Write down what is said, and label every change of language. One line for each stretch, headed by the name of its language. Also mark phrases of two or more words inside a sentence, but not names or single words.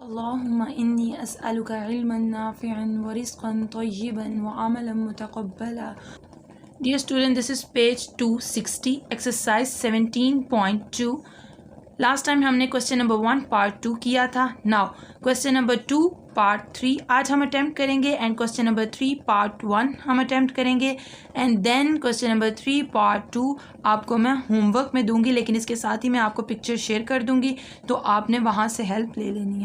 Arabic: اللهم إني أسألك علما نافعا ورزقا طيبا وعملا متقبلا.
English: Dear student, this is page 260, exercise 17.2. last time हमने question number 1 part 2
Urdu: کیا تھا.
English: now question number 2 part 3
Urdu: آج ہم اٹیمپٹ کریں گے
English: and question number 3 part 1
Urdu: ہم اٹیمپٹ کریں گے
English: and then question number 3 part 2
Urdu: آپ کو میں ہوم ورک میں دوں گی، لیکن اس کے ساتھ ہی میں آپ کو
English: picture share
Urdu: کر دوں گی تو آپ نے وہاں سے ہیلپ لے لینی ہے.